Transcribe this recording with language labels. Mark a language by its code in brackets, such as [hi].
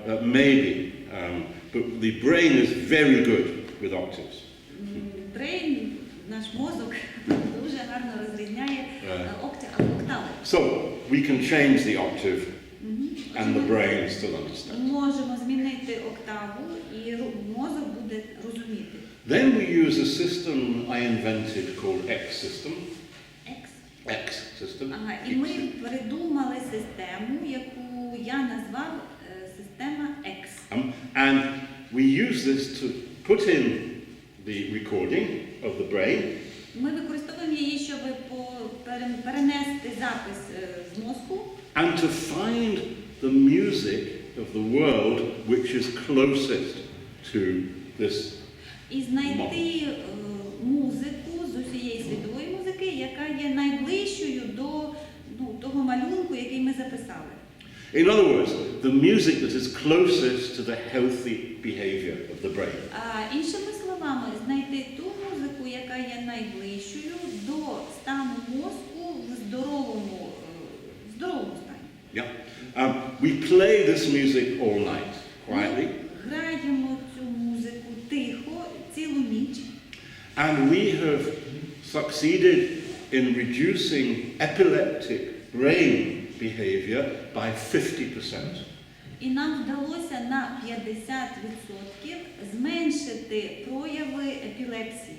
[en] Maybe, but the brain is very good with octaves. [uk] Брейн, наш мозок, дуже гарно розрізняє октави. [en] So we can change the octave, and the brain still understands. [uk] Можемо змінити октаву, і мозок буде розуміти. [en] Then we use a system I invented called X system. X system. [uk] І ми придумали систему, яку я назвав система X. [en] And we use this to put in the recording of the brain [uk] Ми використовуємо її, щоб перенести запис з мозку [en] and to find the music of the world which is closest to this [uk] і знайти музику з усієї світової музики, яка є найближчою до того малюнку, який ми записали. [en] In other words, the music that is closest to the healthy behavior of the brain. [uk] Іншими словами, знайти ту музику, яка є найближчою до стану мозку в здоровому стані. [en] Yeah. We play this music all night, quietly. [uk] Граємо цю музику тихо, цілу ніч. [en] And we have succeeded in reducing epileptic brain behavior by 50%. [uk] І нам вдалося на 50% зменшити прояви епілепсії.